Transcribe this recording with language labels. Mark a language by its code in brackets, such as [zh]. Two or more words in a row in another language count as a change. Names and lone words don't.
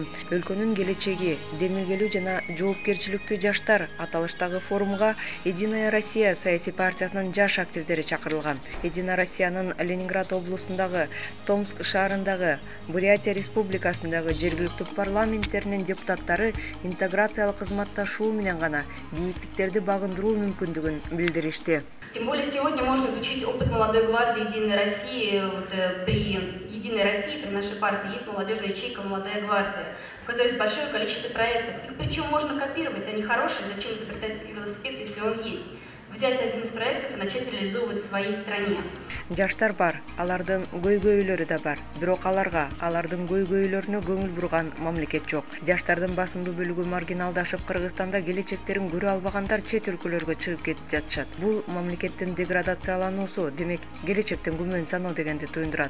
[ky] Өлкөнүн келечеги, демилгелүү жана жоопкерчиликтүү жаштар аталыштагы форумга Единая Россия саясий партиясынын жаш активдери чакырылган. Единая Россиянын Ленинград облусундагы, Томск шаарындагы, Бурятия республикасындагы жергиликтүү парламенттеринин депутаттары интеграциялык кызматташуу менен гана бийиктиктерди багындыруу мүмкүндүгүн билдиришти. [ru] Тем более сегодня можно изучить опыт молодой гвардии Единой России. При Единой России, при нашей партии, есть молодежная ячейка «Молодая гвардия», в которой есть большое количество проектов. Их причем можно копировать, они хорошие, зачем изобретать велосипед, если он есть. Взять один из проектов и начать реализовывать в своей стране. [ky] Жаштар бар, алардын көйгөйлөрү да бар. Бирок алардын көйгөйлөрүнө көңүл бурган мамлекет жок. Жаштардын басымдуу бөлүгү маргиналдашып, Кыргызстанда келечектерин көрө албагандар чет өлкөлөргө чыгып кетип жатышат. Бул мамлекеттин деградациялануусу, демек келечектен күмөн саноо дегенди туюндурат.